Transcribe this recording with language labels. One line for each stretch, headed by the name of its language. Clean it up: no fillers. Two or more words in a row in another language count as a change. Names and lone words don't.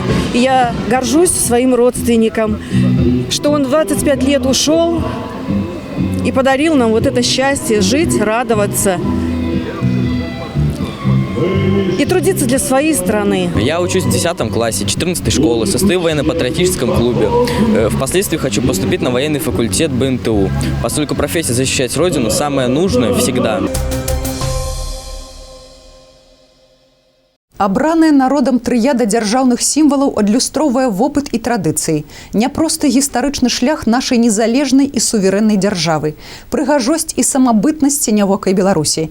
Russian: И я горжусь своим родственником, что он 25 лет ушел и подарил нам вот это счастье жить, радоваться и трудиться для своей страны. Я учусь в 10 классе 14-й школы, состою в военно-патриотическом клубе. Впоследствии хочу поступить на военный факультет БНТУ, поскольку профессия защищать Родину самая нужная всегда.
Belarusian: Абраная народам трыяда дзяржаўных сімвалаў адлюстроўвае вопыт і традыцыі, няпросты гістарычны шлях нашай незалежнай і суверэннай дзяржавы, прыгажосць і самабытнасць ценявокай Беларусі.